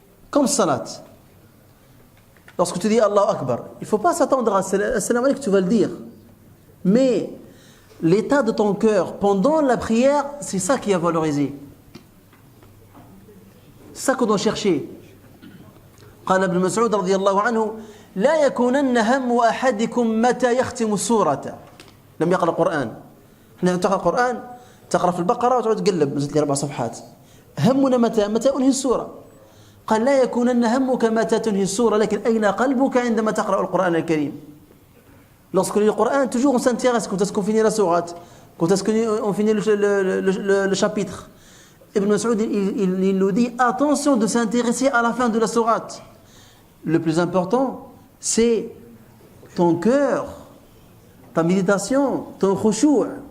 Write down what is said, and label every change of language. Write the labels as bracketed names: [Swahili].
[French] Comme salat. Lorsque tu dis Allahu Akbar, il ne faut pas s'attendre à Assalamu alaykum, tu vas le dire. Mais l'état de ton cœur pendant la prière, c'est ça qui est valorisé. C'est ça qu'on doit chercher. [Arabic] قال ابن مسعود رضي الله عنه: لا يكونن هم أحدكم متى يختم السورة. لم يقرأ القرآن. حين تقرأ القرآن تقرأ في البقرة وتقعد تقلب، نزلت لي 4 صفحات. همنا متى أنهي السورة. قال: لا يكونن همك متى تنهي السورة، لكن أين قلبك عندما تقرأ القرآن الكريم. [French] Lorsqu'on lit le Coran, toujours on s'intéresse quand est-ce qu'on finit la sourate, quand est-ce qu'on finit le chapitre. Ibn Mas'ud, il nous dit attention de s'intéresser à la fin de la sourate. Le plus important, c'est ton cœur, ta méditation, ton khushu'.